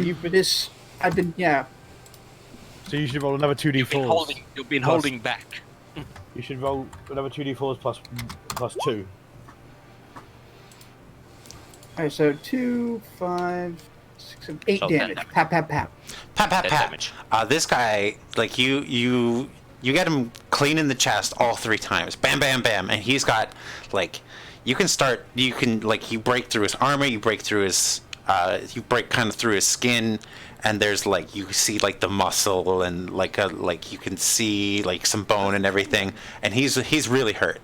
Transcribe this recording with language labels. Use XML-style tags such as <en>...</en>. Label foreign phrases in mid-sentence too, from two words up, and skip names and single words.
<en>Yeah. So you should roll another 2d4s. You've been Plus- holding back. You should roll another 2d4s plus 2. All right. So 2, 5, 6, 7, 8 So damage. 10 Pap, pap, pap. Pat, pat, 10 pat. damage. This guy, like you get him clean in the chest all 3 times. Bam, bam, bam, and he's got like you break through his armor, you break through his you break kind of through his skin, and there's like you see like the muscle and like you can see like some bone and everything, and he's really hurt.</en>